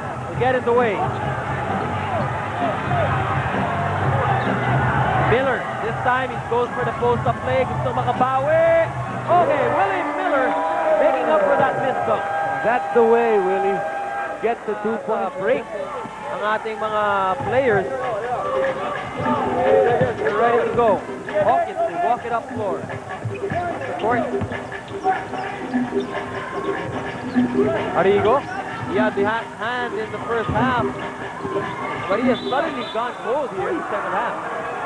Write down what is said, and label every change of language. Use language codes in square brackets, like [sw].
[en] To get in the way. Miller, this time he goes for the post-up play. [tl] Gusto makabawi. [en] Okay, Willie Miller making up for that missed dunk. That's the way, Willie. Get the 2-point [tl] Break ang ating mga players. [en] They're ready to go. Hawkins will walk it up floor. Support. Arrigo. He had the hand in the first half. But he has suddenly gone cold here in the second half.